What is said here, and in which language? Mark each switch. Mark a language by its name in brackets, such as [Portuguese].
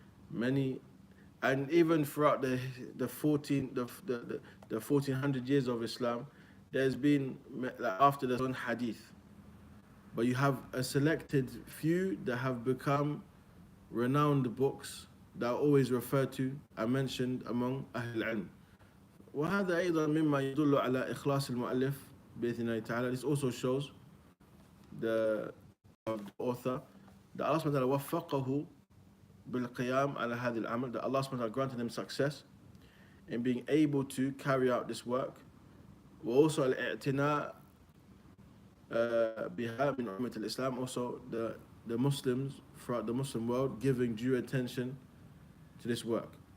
[English] Many, and even throughout the 1400 years of Islam, there's been, after the one hadith, but you have a selected few that have become renowned books that are always referred to and mentioned among Ahl al-Ilm. [Arabic] وهذا أيضا مما يدل على إخلاص المؤلف بإذن الله تعالى. [English] This also shows the author that Allah subhanahu wa ta'ala [Arabic] وفقه بالقيام على هذا العمل, [English] that Allah subhanahu wa ta'ala granted him success in being able to carry out this work. [Arabic] وأوصى الاعتناء بها من أمة الإسلام, [English] also the Muslims throughout the Muslim world giving due attention to this work.